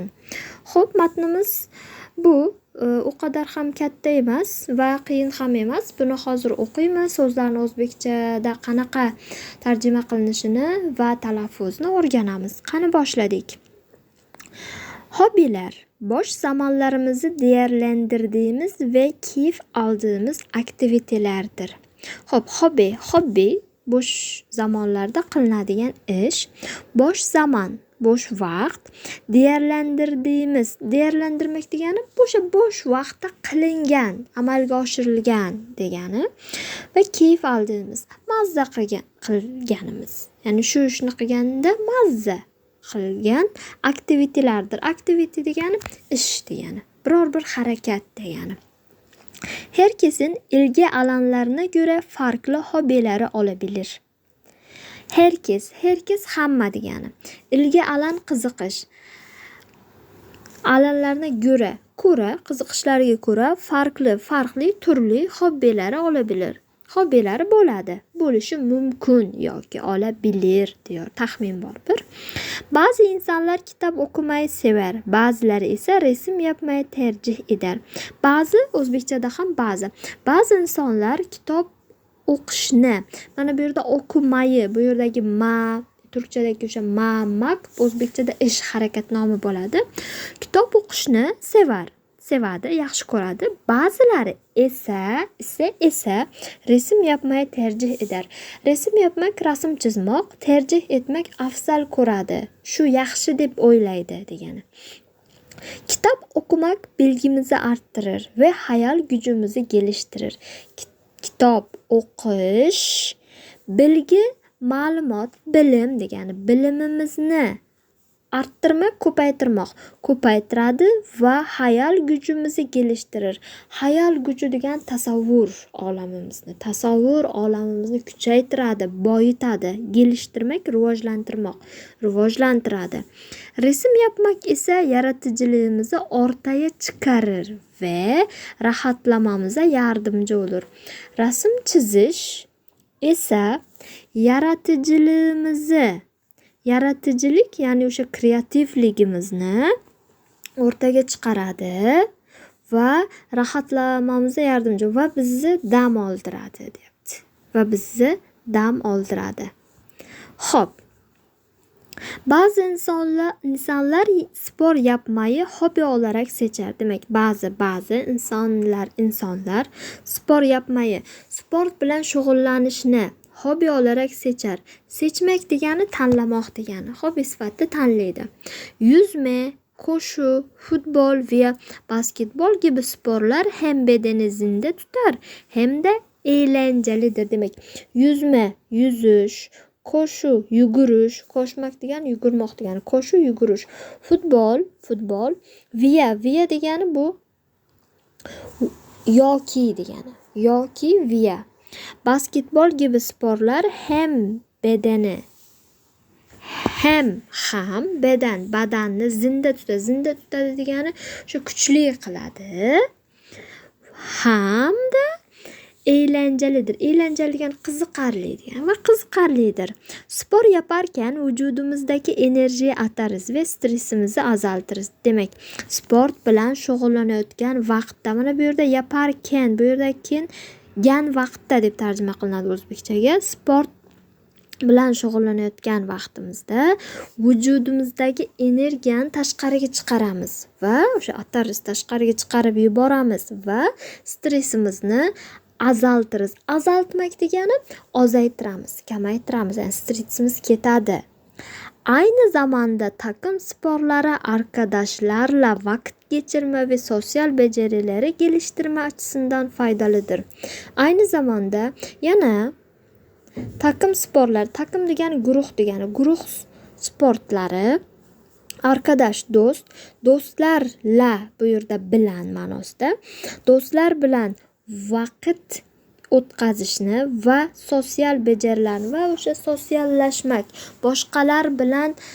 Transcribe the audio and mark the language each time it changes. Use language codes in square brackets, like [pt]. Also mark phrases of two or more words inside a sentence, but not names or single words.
[uz] Xo'p, matnimiz bu u qadar ham katta emas va qiyin ham emas. Buni hozir o'qiymiz. So'zlarni o'zbekchada qanaqa tarjima qilinishini va talaffuzni o'rganamiz. Qani boshladik. [tr] Hobbilar bosh zamonlarimizni değerlendirdiğimiz ve keyif aldığımız aktivitelerdir. [uz] Xo'p, hobbi bosh zamonlarda qilinadigan ish, bosh zaman, bosh vaqt, değerlendirmek degani bosh vaqtda qilingan, amalga oshirilgan degani va [tr] keyif aldığımız, [uz] mazza qilganimiz. Ya'ni shu ishni qilganda mazza qilgan aktivitelardir. Aktivite degani ish degani, biror bir harakat degani. [tr] Herkesin ilgi alanlarına göre farklı hobbilari olabilir. [uz] Herkes hamma degani. [tr] Ilgi alan qiziqish. Alanlarına göre, [uz] qiziqishlariga ko'ra farkli turli hobbilari olabilir. Hobbilari bo'ladi, bo'lishi mumkin yoki [tr] olabilir diyor. [uz] Taxmin bor bir. [tr] Bazı insanlar kitap okumayı sever, bazıları ise resim yapmayı tercih eder. Bazı, [uz] o'zbekchada ham ba'zi. Bazı insonlar kitob o'qishni, mana bu yerda okumayı, bu yerdagi turkchadagi o'sha mak o'zbekchada ish harakat nomi bo'ladi. Kitob o'qishni sevadi, yaxshi ko'radi. Ba'zilari esa [tr] resim yapmayı tercih eder. Resim yapmak, [uz] rasm chizmoq, [tr] tercih etmek [uz] afzal ko'radi. Shu yaxshi deb o'ylaydi degani. [tr] Kitap okumak bilgimizi arttırır ve hayal gücümüzü geliştirir. [uz] Kitap o'qish, bilgi, ma'lumot, bilim degani. Bilimimizni arttırmak, ko'paytiradi va [tr] hayal gücümüzü geliştirir. Hayal gücü [uz] degan tasavvur olamimizni kuchaytiradi, boyitadi. Geliştirmek, rivojlantiradi. [tr] Resim yapmak ise yaratıcılığımızı ortaya çıkarır ve rahatlamamıza yardımcı olur. [uz] Rasm chizish esa yaratıcılık ya'ni o'sha kreativligimizni o'rtaga chiqaradi va rahatlamamizga yordamchi va bizni dam oldiradi, Xo'p. [tr] Bazı insanlar spor yapmayı hobi olarak seçer. Demek bazı insanlar spor yapmayı, [uz] sport bilan shug'ullanishni [tr] hobi olarak seçer. [uz] Seçmek degani tanlamoq degani. Hobi sifatida tanlaydi. [tr] Yüzme, koşu, futbol ve basketbol gibi sporlar hem bedeni zinde tutar hem de eğlencelidir demek. Yüzme, yüzüş, koşu, [uz] yugurish, koşmak degani yugurmoq degani, koşu, yugurish. Futbol, viya degani bu yoki degani. Yoki viya. Basketbol [tr] gibi sporlar hem [uz] badanni zinda tutadi degani shu kuchli qiladi. [tr] Hamda eğlencelidir. [uz] Eğlenceli degan qiziqarli degan va qiziqarlidir. [tr] Spor yaparken vücudumuzdaki enerjiyi atarız ve stresimizni azaltırız. [uz] Demek sport bilan shug'ullanayotgan vaqtda, mana bu yerda yaparken, bu yerdagi gan vaqtda deb tarjima qilinadi o'zbekchaga. Sport bilan shug'ullanayotgan vaqtimizda vujudimizdagi energiyani tashqariga chiqaramiz va o'sha atarız, tashqariga chiqarib yuboramiz va stressimizni azaltırız. Azaltmak degani ozaytiramiz, kamaytiramiz. Yani stressimiz ketadi. [tr] Aynı zamanda takım sporları arkadaşlarla vakit geçirme ve sosyal becerileri geliştirme açısından faydalıdır. Aynı zamanda [uz] yana [tr] takım sporlar, [uz] takım degani guruh sportlari, arkadaş, do'stlarla bu yerda bilan ma'nosida, do'stlar bilan vaqt o'tkazishni va sosyal becerilarni va o'sha sosyallashmak, boshqalar bilan